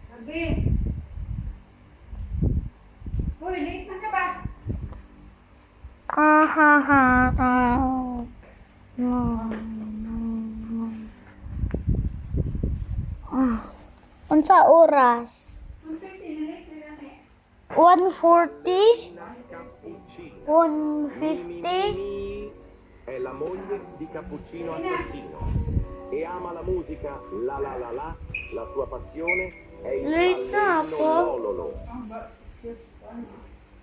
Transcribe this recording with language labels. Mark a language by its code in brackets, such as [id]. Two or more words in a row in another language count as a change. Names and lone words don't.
[ceb] Uy, late na ka ba? Ha ha ha. Unsa oras? 1:40? 1:50? [it] È la moglie di Cappuccino Assassino e ama la musica la la la la, la sua passione è il [ceb] Late na [it] ballino po. lololo.